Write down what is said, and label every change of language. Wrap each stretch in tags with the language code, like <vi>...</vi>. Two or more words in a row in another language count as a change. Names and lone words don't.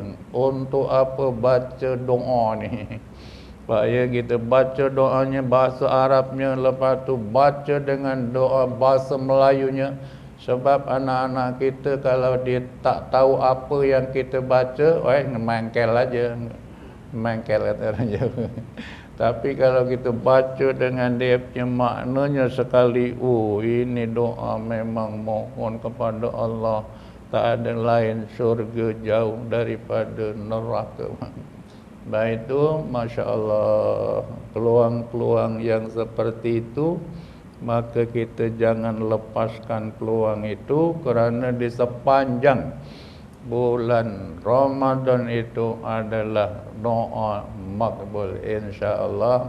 <ms>Untuk apa baca doa ni? Supaya kita baca doanya bahasa Arabnya, lepas tu baca dengan doa bahasa Melayunya. Sebab anak-anak kita kalau dia tak tahu apa yang kita baca, mangkel aja. Mangkel kata orang Jawa. Tapi kalau kita baca dengan dia punya maknanya sekali, ini doa memang mohon kepada Allah. Tak ada lain syurga jauh daripada neraka. Baik itu, Masya Allah, peluang-peluang yang seperti itu, maka kita jangan lepaskan peluang itu, kerana di sepanjang bulan Ramadan itu adalah doa makbul insya-Allah.</ms>